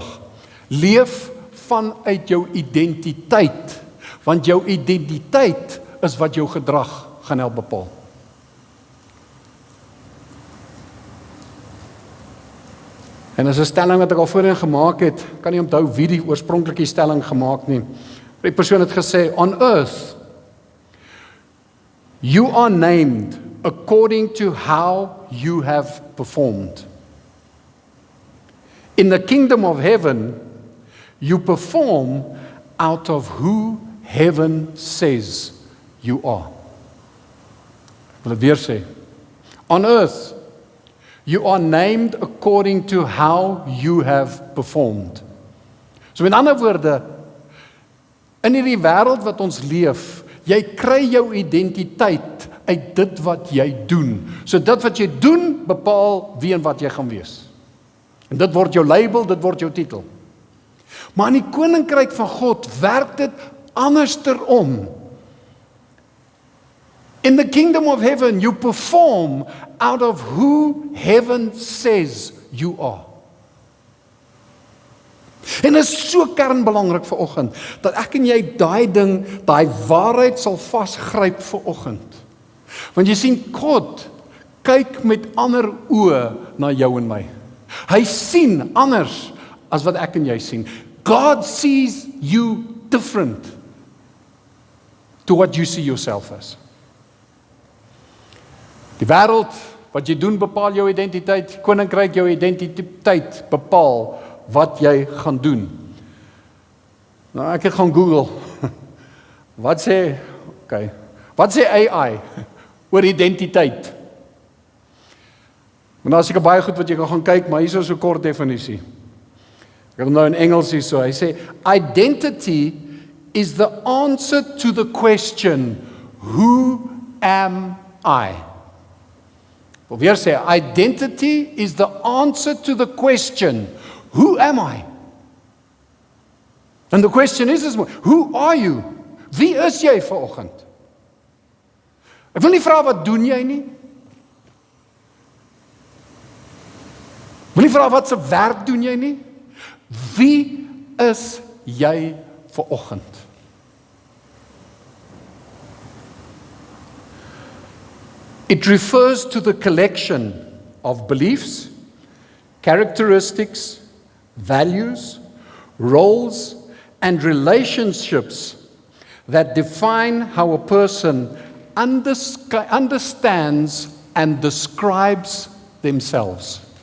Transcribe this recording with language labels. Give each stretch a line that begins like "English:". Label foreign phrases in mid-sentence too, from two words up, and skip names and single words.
Afrikaans: Leef vanuit jou identiteit, want jou identiteit is wat jou gedrag gaan help bepaal. En as 'n stelling wat ek al voorheen gemaak het, kan nie onthou wie die oorspronklike stelling gemaak nie. Die persoon het gesê,
English: on earth, you are named according to how you have performed. In the kingdom of heaven, you perform out of who heaven says you are.
Afrikaans: Ek wil dit weer sê.
English: On earth, you are named according to how you have performed.
Afrikaans: So met ander woorde, in hierdie wêreld wat ons leef, jy kry jou identiteit uit dit wat jy doen. So dit wat jy doen, bepaal wie en wat jy gaan wees. En dit word jou label, dit word jou titel. Maar in die koninkryk van God werk dit andersom.
English: In the kingdom of heaven, you perform out of who heaven says you are.
Afrikaans: En dit is so kernbelangrik vanoggend, dat ek en jy daai ding, daai waarheid sal vasgryp vanoggend. Want jy sien, God kyk met ander oë na jou en my. Hy sien anders as wat ek en jy sien.
English: God sees you different to what you see yourself as.
Afrikaans: Die wêreld, wat jy doen bepaal jou identiteit, koninkryk jou identiteit bepaal wat jy gaan doen. Nou ek het gaan Google. Wat sê AI oor identiteit? Maar daar is seker baie goed wat jy kan gaan kyk, maar hier is so 'n kort definisie. Ek het nou in Engels hier so. Hy sê
English: identity is the answer to the question who am I?
Afrikaans: Of weer sê
English: identity is the answer to the question who am I? And the question is who are you?
Afrikaans: Wie is jy vanoggend? Ek wil nie vra wat doen jy nie. Ek wil nie vra wat se werk doen jy nie. Wie is jy vanoggend?
English: It refers to the collection of beliefs, characteristics, values, roles, and relationships that define how a person understands and describes themselves.